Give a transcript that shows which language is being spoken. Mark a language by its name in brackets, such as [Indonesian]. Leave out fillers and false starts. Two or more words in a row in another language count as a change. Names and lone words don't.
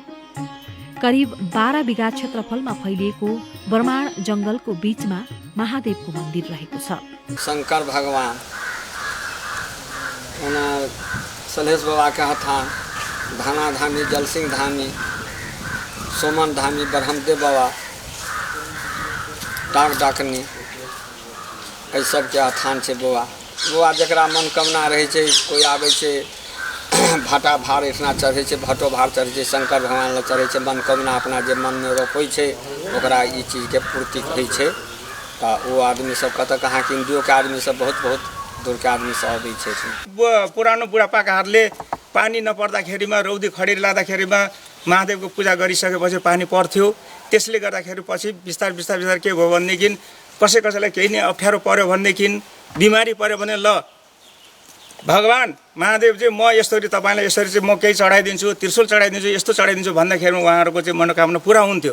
[Nepali] करिब 12 बिघा क्षेत्रफलमा फैलिएको ब्रह्माण्ड जंगलको बीचमा महादेवको मन्दिर रहेको छ। [Maithili] शंकर भगवान सलेश बाबा का थान, धाना धामी, जलसिंह धामी, सोमन धामी, ब्रह्मदेव बाबा, डाक डाकनी एहि सबके स्थान छै। बौआ जकरा मनोकामना रहै छै, कोई आबै छै भाटा भार इतना चढ़ै छै, भटो भार चढ़ै छै, शंकर भगवान लग चढ़ै छै, मनोकामना अपना जे मन में रोपै छै ओकरा ई चीज के पूर्ति होइ छै। तो वो आदमी सब कतऽ कहाँ के इंडियो के आदमी सब बहुत दूर के आदमी सब आबै छै। [Nepali] पुरानो बुढापाकाहरूले पानी नपर्दाखेरिमा रौदी खडेरी लाग्दाखेरिमा महादेवको पूजा गरिसकेपछि पानी पर्थ्यो। त्यसले गर्दाखेरि पछि बिस्तार के भयो भनेदेखि कसैलाई केही नै अप्ठ्यारो पर्यो भनेदेखि बिमारी पर्यो भने ल भगवान महादेवजी म यसरी तपाईँलाई यसरी चाहिँ म केही चढाइदिन्छु, त्रिशूल चढाइदिन्छु, यस्तो चढाइदिन्छु भन्दाखेरि उहाँहरूको चाहिँ मनोकामना पुरा हुन्थ्यो।